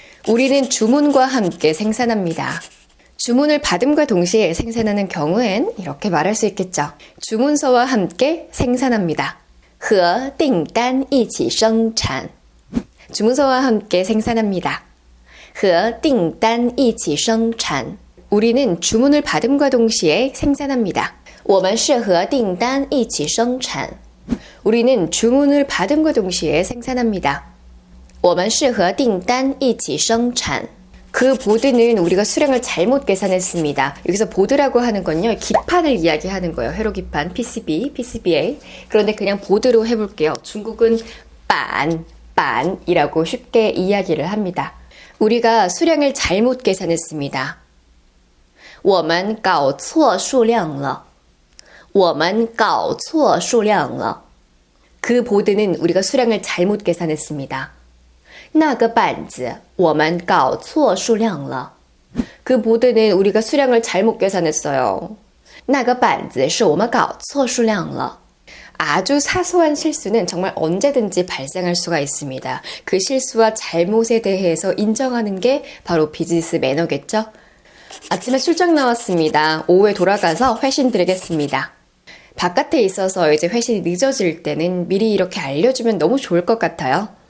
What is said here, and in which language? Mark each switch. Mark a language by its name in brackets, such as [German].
[Korean] 우리는 주문과 함께 생산합니다. 주문을 받음과 동시에 생산하는 경우엔 이렇게 말할 수 있겠죠. 주문서와 함께 생산합니다. [Chinese] 和订单一起生产. [Korean] 주문서와 함께 생산합니다. [Chinese] 和订单一起生产. [Korean] 우리는 주문을 받음과 동시에 생산합니다. [Chinese] 我们是和订单一起生产. [Korean] 우리는 주문을 받음과 동시에 생산합니다. [Chinese] 我们是和订单一起生产. [Korean] 그 보드는 우리가 수량을 잘못 계산했습니다. 여기서 보드라고 하는 건요, 기판을 이야기하는 거예요. 회로 기판, PCB, PCBA. 그런데 그냥 보드로 해볼게요. 중국은 빤이라고 쉽게 이야기를 합니다. 우리가 수량을 잘못 계산했습니다. [Chinese] 我们搞错数量了.我们搞错数量了. [Korean] 그 보드는 우리가 수량을 잘못 계산했습니다. [Chinese] 那个板子我们搞错数量了. [Korean] 그 보드는 우리가 수량을 잘못 계산했어요. [Chinese] 那个板子是我们搞错数量了. [Korean] 아주 사소한 실수는 정말 언제든지 발생할 수가 있습니다. 그 실수와 잘못에 대해서 인정하는 게 바로 비즈니스 매너겠죠? 아침에 출장 나왔습니다. 오후에 돌아가서 회신 드리겠습니다. 바깥에 있어서 이제 회신이 늦어질 때는 미리 이렇게 알려주면 너무 좋을 것 같아요.